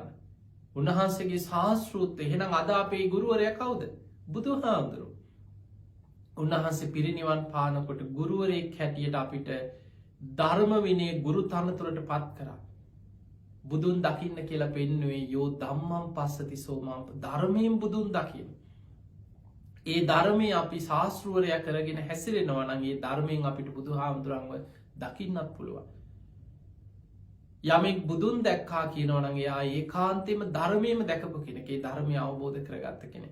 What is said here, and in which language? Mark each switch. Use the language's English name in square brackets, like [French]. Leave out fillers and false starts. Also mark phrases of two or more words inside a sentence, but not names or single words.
[Sinhala] උන්වහන්සේගේ ශාස්තෘත් එහෙනම් අද අපේ ගුරුවරයා කවුද? බුදුහාමුදුරු. උන්වහන්සේ පිරිනිවන් පානකොට ගුරුවරයෙක් හැටියට අපිට ධර්ම විනය ගුරු තනතුරට පත් කරා. බුදුන් දකින්න කියලා පෙන්නුවේ [Pali] යෝ ධම්මං පස්සති සෝමං [Sinhala] ධර්මයෙන් බුදුන් දකින්න. ඒ ධර්මය අපි ශාස්තෘවරයා කරගෙන හැසිරෙනවා නම් ඒ ධර්මයෙන් අපිට බුදුහාමුදුරන්ව දකින්නත් පුළුවන්. යමෙක් බුදුන් දැක්කා කියනවනම් එයා ඒකාන්තයෙන්ම ධර්මයේම දැකපු කෙනෙක්. ඒ ධර්මය අවබෝධ කරගත්ත කෙනෙක්.